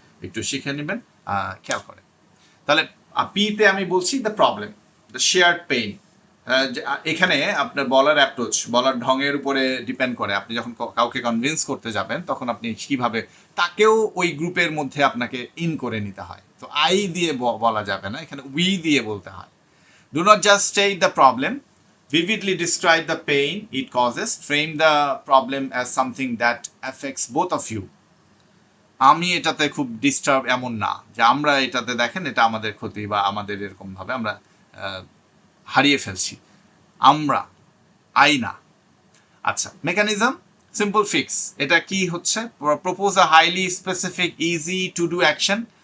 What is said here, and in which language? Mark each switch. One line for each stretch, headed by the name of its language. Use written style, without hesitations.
Bangla: একটু শিখে নেবেন, খেয়াল করেন। তাহলে পিতে আমি বলছি
English: The problem, the shared pain.
Bangla: এখানে আপনার বলার অ্যাপ্রোচ, বলার ঢঙের উপরে ডিপেন্ড করে। আপনি যখন কাউকে কনভিন্স করতে যাবেন, তখন আপনি কিভাবে তাকেও ওই গ্রুপের মধ্যে আপনাকে ইন করে নিতে হয়। তো আই দিয়ে বলা যাবে না, এখানে উই দিয়ে বলতে হয়।
English: Do not just state the problem, vividly describe the pain it causes, frame the problem as something that affects both of you.
Bangla: আমি এটাতে খুব ডিস্টার্ব, এমন না যে আমরা এটাতে দেখেন এটা আমাদের ক্ষতি বা আমাদের এরকম ভাবে আমরা হারিয়ে ফেলছি, আমরা না।
English: আচ্ছা, mechanism, simple fix,
Bangla: এটা কি হচ্ছে?
English: Propose a highly specific easy to do action.